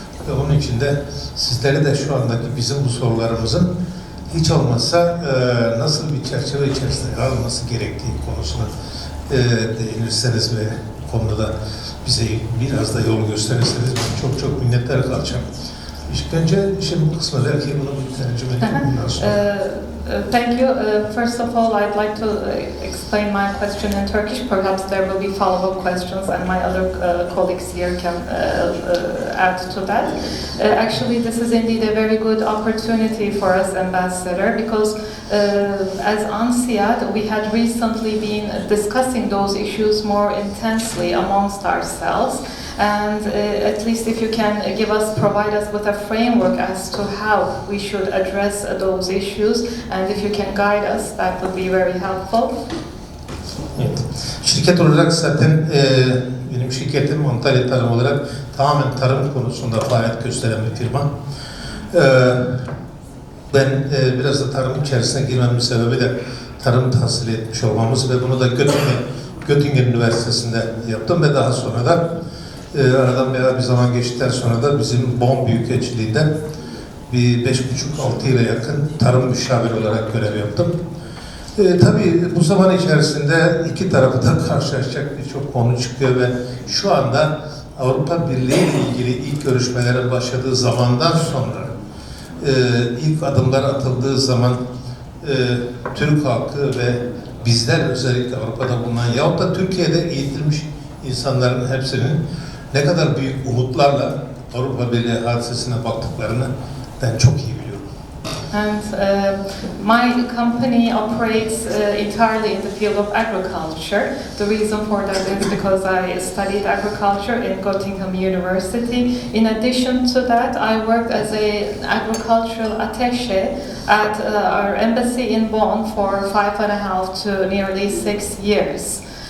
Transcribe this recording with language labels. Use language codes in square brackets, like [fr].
[tr] Ve onun için de sizlere de şu andaki bizim bu sorularımızın hiç olmazsa nasıl bir çerçeve içerisinde yer alması gerektiği konusuna değinirseniz ve konuda da bize biraz da yol gösterirseniz ben çok çok minnettar kalacağım. İlk önce bu kısmı belki bunu bir tercüme edeyim. [en] Thank you. First of all, I'd like to explain my question in Turkish. Perhaps there will be follow-up questions and my other colleagues here can add to that. Actually, this is indeed a very good opportunity for us, Ambassador, because as ANSİAD, we had recently been discussing those issues more intensely amongst ourselves. And at least if you can provide us with a framework as to how we should address those issues, and if you can guide us, that would be very helpful. [tr] Evet. Şirket olarak zaten benim şirketim Antalya Tarım olarak tamamen tarım konusunda faaliyet gösteren bir firma. Ben biraz da tarım içerisine girmemin sebebi de tarım tahsil etmiş olmamız ve bunu da Göttingen Üniversitesi'nde yaptım ve daha sonra da aradan bir zaman geçtikten sonra da bizim Bonn Büyükelçiliğinden bir 5,5-6 yıla yakın tarım müşaviri olarak görev yaptım. Tabii bu zaman içerisinde iki tarafı da karşılaşacak birçok konu çıkıyor ve şu anda Avrupa Birliği ile ilgili ilk görüşmelerin başladığı zamandan sonra ilk adımlar atıldığı zaman Türk halkı ve bizler özellikle Avrupa'da bulunan yahut da Türkiye'de eğitilmiş insanların hepsinin ne kadar büyük umutlarla Avrupa Birliği hadisesine baktıklarını ben çok iyi biliyorum. [en] And my company operates entirely in the field of agriculture. The reason for that is because I studied agriculture in Göttingen University. In addition to that, I worked as an agricultural attaché at our embassy in Bonn for 5.5 to nearly 6 years.